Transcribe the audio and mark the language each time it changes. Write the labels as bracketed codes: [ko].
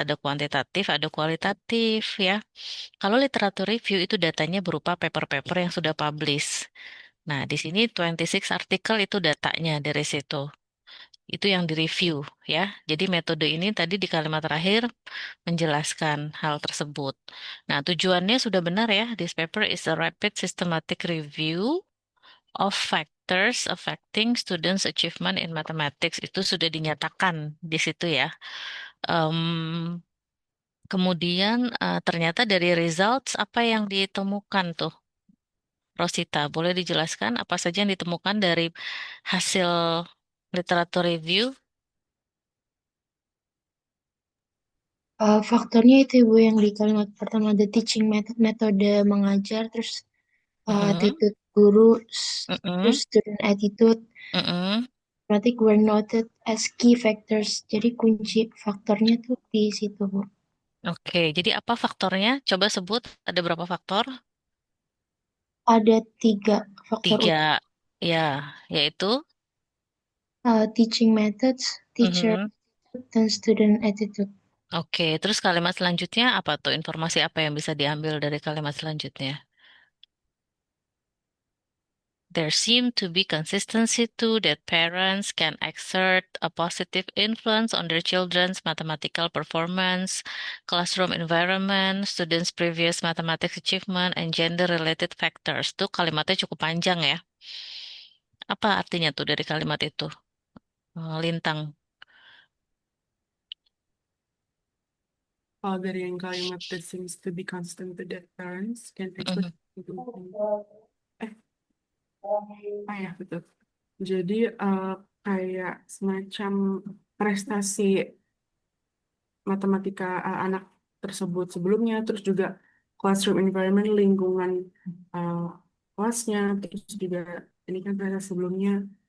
[id] Ada kuantitatif, ada kualitatif ya. Kalau literatur review itu datanya berupa paper-paper yang sudah publish. Nah, di sini 26 artikel itu datanya dari situ. Itu yang direview ya. Jadi metode ini tadi di kalimat terakhir menjelaskan hal tersebut. Nah, tujuannya sudah benar ya. [en] This paper is a rapid systematic review of factors affecting students' achievement in mathematics. [id] Itu sudah dinyatakan di situ ya. Em, Kemudian ternyata dari results apa yang ditemukan tuh, Rosita? Boleh dijelaskan apa saja yang ditemukan dari hasil literatur review? Faktornya itu Ibu yang di kalimat pertama, [en] the teaching method, [id] metode mengajar, terus Mm-mm, attitude guru, terus mm-mm, [en] student attitude, mm-mm. [id] berarti [en] were noted as key factors. [id] Jadi kunci faktornya tuh di situ, Bu. Oke, jadi apa faktornya? Coba sebut, ada berapa faktor? Ada 3 faktor Tiga, ya, yaitu. [en] teaching methods, teacher, Mhm. [id] dan [en] student attitude. [id] Oke, terus kalimat selanjutnya apa tuh? Informasi apa yang bisa diambil dari kalimat selanjutnya? [en] There seem to be consistency too that parents can exert a positive influence on their children's mathematical performance, classroom environment, students' previous mathematics achievement, and gender-related factors. [id] Tuh kalimatnya cukup panjang ya. Apa artinya tuh dari kalimat itu? Lintang. Kalau dari yang kalimat [en] that seems to be constant to that parents can expect Mhm. [id] eh ya betul. Jadi kayak semacam prestasi matematika anak tersebut sebelumnya, terus juga classroom environment, lingkungan uh, kelasnya, terus juga ini kan prestasi sebelumnya.